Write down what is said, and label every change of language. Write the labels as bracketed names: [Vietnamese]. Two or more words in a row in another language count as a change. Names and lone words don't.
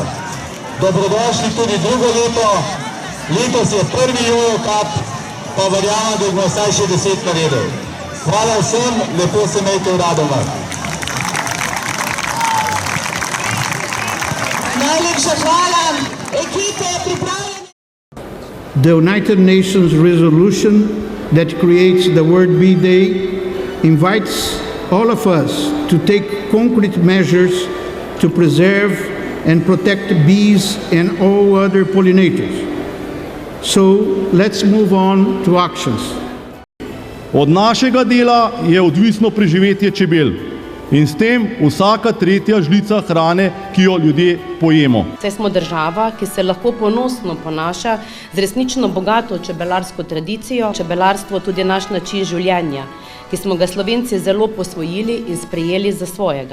[Slovenian] Dobrodošli tudi drugo leto, letos je prvi Jojo Cup, pa verjamem, da bomo vsaj še 10 naredili. Hvala vsem, lepo se imejte v Radomljah. Najlepša hvala, ekipe pripravljene. [English] The United Nations resolution that creates the World Bee Day invites all of us to take concrete measures to preserve and protect bees and all other pollinators. So let's move on to actions. [Slovenian] Od našega dela je odvisno preživetje čebel. In s tem vsaka tretja žlica hrane, ki jo ljudje pojemo. Saj smo država, ki se lahko ponosno ponaša z resnično bogato čebelarsko tradicijo. Čebelarstvo tudi naš način življenja, ki smo ga Slovenci zelo posvojili in sprejeli za svojega.